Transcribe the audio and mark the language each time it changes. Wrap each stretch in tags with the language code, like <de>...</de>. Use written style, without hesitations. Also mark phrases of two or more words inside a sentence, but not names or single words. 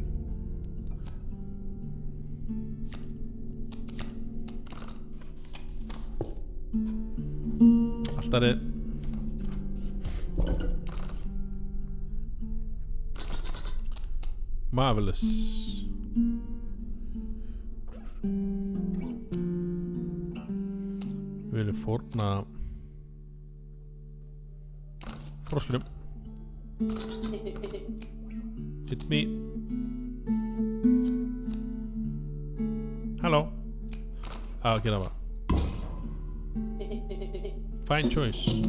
<is>Alltaf Marvelous. Við viljum fórna froskinum.</is> <en>It's me. Hello.</en> <is>Gera það.</is> <en>Fine choice.</en>